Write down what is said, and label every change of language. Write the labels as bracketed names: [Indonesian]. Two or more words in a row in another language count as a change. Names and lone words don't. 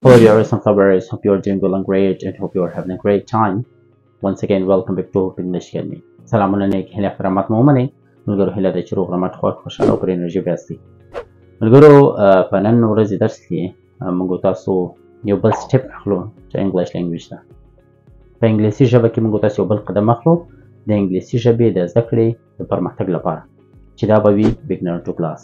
[English] for your recent coverage. Hope you're doing well and great, and hope you're having a great time. Once again, welcome back to Hope English Academy. [Pashto] سلامونه نیک هیله احترامات مو ومنئ ملګرو. هیله ده چې روغ رمټ خوښ خوشحاله او پر انرژي بیاستئ. ملګرو په نن ورځې درس کې موږ تاسو یو بل سټپ اخلو چې [English] English language [Pashto] ده. په انګلیسي ژبه کې موږ تاسو یو بل قدم اخلو د انګلیسي ژبې د زده کړې د پرمختګ لپاره چې دا به وي [English] beginner to class.